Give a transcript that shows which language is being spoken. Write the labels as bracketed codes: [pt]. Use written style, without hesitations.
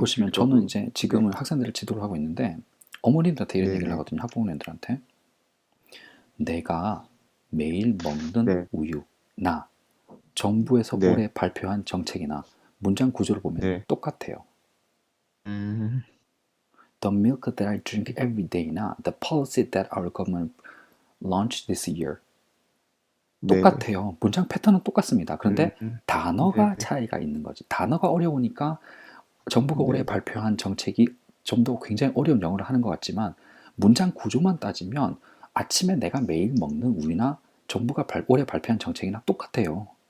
[ko] 보시면 저는 들더라고요. 이제 네, 지금은 학생들을 지도를 하고 있는데 어머님들한테 이런 얘기를 네네. 하거든요. 학부모님들한테. 내가 매일 먹는 네, 우유나 정부에서 네, 올해 발표한 정책이나 문장 구조를 보면 네. 똑같아요. 음, [en] The milk that I drink every day나 the policy that our government launched this year. [ko] 네네. 똑같아요. 문장 패턴은 똑같습니다. 그런데 단어가 네네. 차이가 있는 거지. 단어가 어려우니까 정부가 올해 네네. 발표한 정책이 좀 더 굉장히 어려운 영어를 하는 것 같지만 문장 구조만 따지면 아침에 내가 매일 먹는 우유나 정부가 올해 발표한 정책이나 똑같아요.